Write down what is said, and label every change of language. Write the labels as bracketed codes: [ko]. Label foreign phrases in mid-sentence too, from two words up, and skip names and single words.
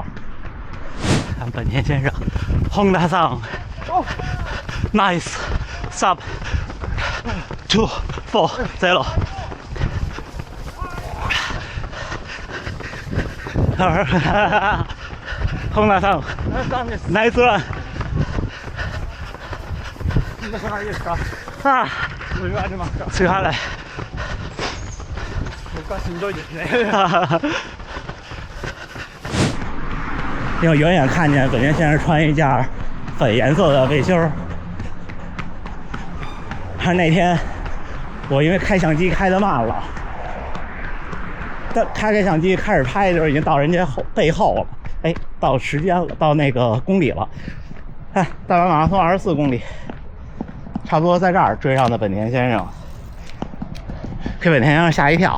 [zh] 看本田先生 ，Honda 桑 ， [en] Nice Sub 240。 [zh] Honda 桑 ， [en] Nice Run。 [ja] ああ、すいません。僕はしんどいですね。 [zh] 因为远远看见本田先生穿一件粉颜色的背心儿。但那天我因为开相机开得慢了，但开相机开始拍的时候已经到人家背后了。哎，到时间了，到那个公里了。哎，大阪马拉松24公里，差不多在这儿追上的本田先生，给本田先生吓一跳。